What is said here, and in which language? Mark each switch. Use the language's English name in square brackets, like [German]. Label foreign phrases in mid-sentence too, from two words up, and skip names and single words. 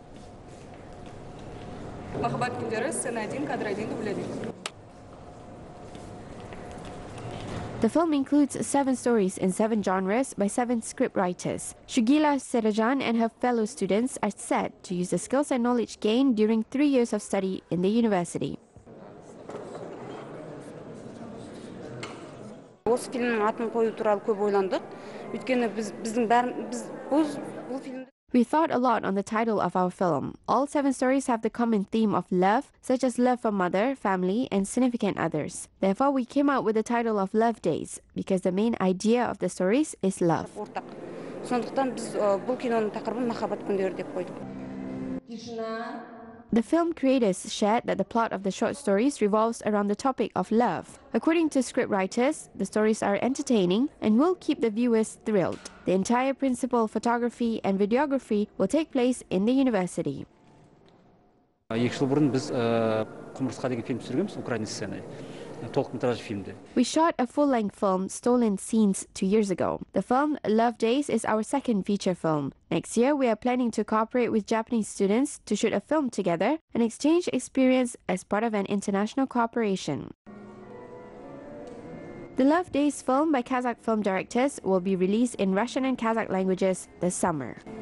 [English] The film includes 7 stories in 7 genres by 7 scriptwriters. Shugila Serejan and her fellow students are said to use the skills and knowledge gained during 3 years of study in the university. [Kazakh] Осы фильмнің атын қою туралы көп ойландық. Өйткені [English] We thought a lot on the title of our film. All 7 stories have the common theme of love, such as love for mother, family, and significant others. Therefore, we came out with the title of Love Days, because the main idea of the stories is love. [Kazakh] Сондықтан біз бұл киноның тақырыбын махаббат күндері деп қойдық. [English] The film creators shared that the plot of the short stories revolves around the topic of love. According to scriptwriters, the stories are entertaining and will keep the viewers thrilled. The entire principal photography and videography will take place in the university. [Kazakh] 2 жыл бұрын біз құмырсқа деген фильм түсіргенбіз, украин сценарий. Толықметражды фильмде. [English] We shot a full-length film, Stolen Scenes, 2 years ago. The film Love Days is our second feature film. Next year, we are planning to cooperate with Japanese students to shoot a film together and exchange experience as part of an international cooperation. The Love Days film by Kazakh film directors will be released in Russian and Kazakh languages this summer.